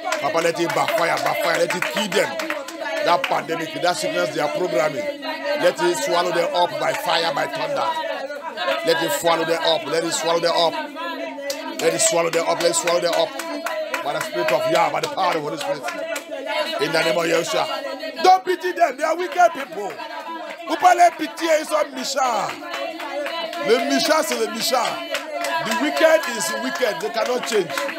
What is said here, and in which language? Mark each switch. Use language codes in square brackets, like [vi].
[en] Papa, let it backfire, let it kill them. That pandemic, that sickness they are programming, let it swallow them up by fire, by thunder. Let it swallow them up, let it swallow them up. Let it swallow them up, let it swallow them up. By the Spirit of Yah, by the power of the Holy Spirit. In the name of Yeshua. Don't pity them, they are wicked people. [fr] Vous parlez pitié, ils sont méchants. Le méchant, c'est le méchant. [en] The wicked is wicked, they cannot change.